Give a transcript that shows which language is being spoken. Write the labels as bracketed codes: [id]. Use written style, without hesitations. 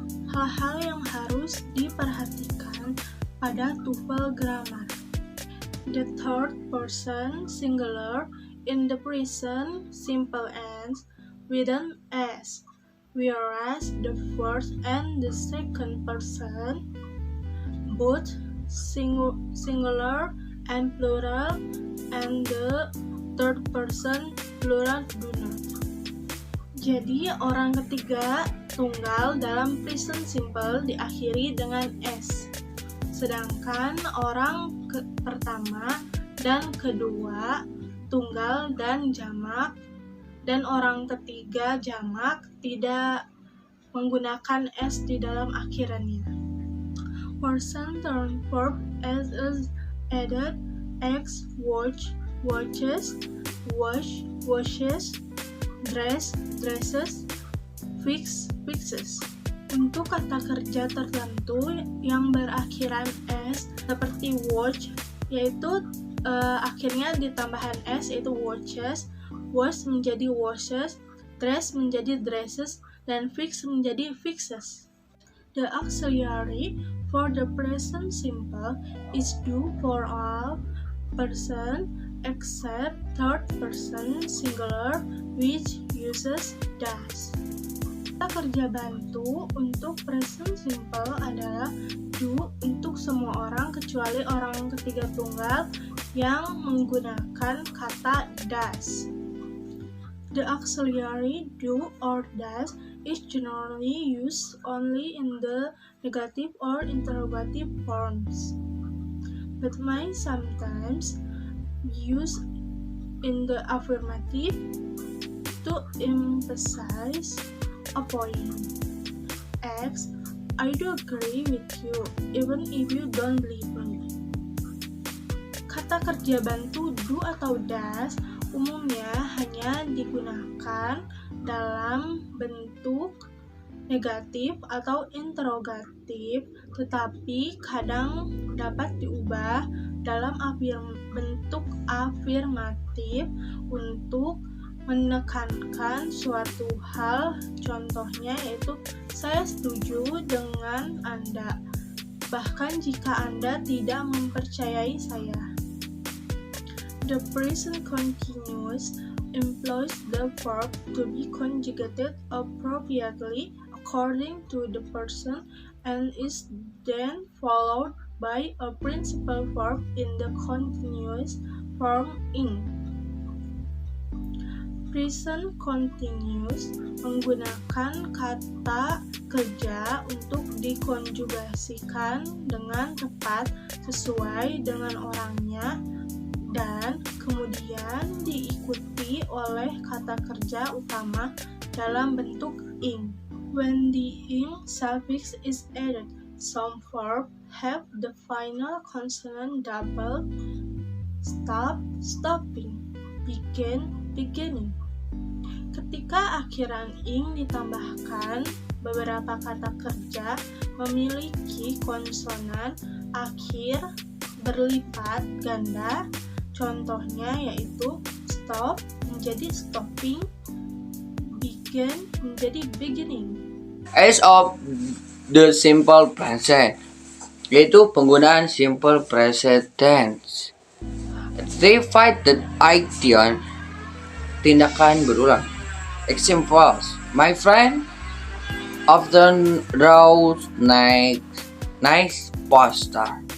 [id] Hal-hal yang harus diperhatikan pada TOEFL grammar. [en] The third person singular in the present simple ends with an S, whereas the first and the second person both singular and plural, and the third person plural do not. [id] Jadi orang ketiga tunggal dalam present simple diakhiri dengan S, sedangkan orang pertama dan kedua tunggal dan jamak, dan orang ketiga jamak tidak menggunakan S di dalam akhirannya. [en] Person turn verb as is added X, watch, watches, wash, washes, dress, dresses, fix, fixes. [id] Untuk kata kerja tertentu yang berakhiran S seperti watch, yaitu akhirnya ditambahan S, yaitu watches, wash menjadi washes, dress menjadi dresses, dan fix menjadi fixes. [en] The auxiliary for the present simple is do for all person except third person singular which uses does. [id] Kata kerja bantu untuk present simple adalah do untuk semua orang kecuali orang ketiga tunggal yang menggunakan kata does. [en] The auxiliary do or does is generally used only in the negative or interrogative forms, but may sometimes used in the affirmative to emphasize a point. X, I do agree with you, even if you don't believe me. [id] Kata kerja bantu do atau does umumnya hanya digunakan dalam bentuk negatif atau interrogatif, tetapi kadang dapat diubah dalam bentuk afirmatif untuk menekankan suatu hal. Contohnya yaitu saya setuju dengan Anda, bahkan jika Anda tidak mempercayai saya. [en] The present continuous employs the verb to be conjugated appropriately according to the person and is then followed by a principal verb in the continuous form ing. [id] Present continuous menggunakan kata kerja untuk dikonjugasikan dengan tepat sesuai dengan orangnya dan kemudian diikuti oleh kata kerja utama dalam bentuk ing. [en] When the ing suffix is added, some verbs have the final consonant double, stop, stopping, begin, beginning. [id] Ketika akhiran ing ditambahkan, beberapa kata kerja memiliki konsonan akhir berlipat ganda. Contohnya yaitu stop menjadi stopping, begin menjadi beginning. [en] As of the simple present, [id] yaitu penggunaan simple present tense. [en] Repeated action, [id] tindakan berulang. [en] Examples: my friend often draws nice poster.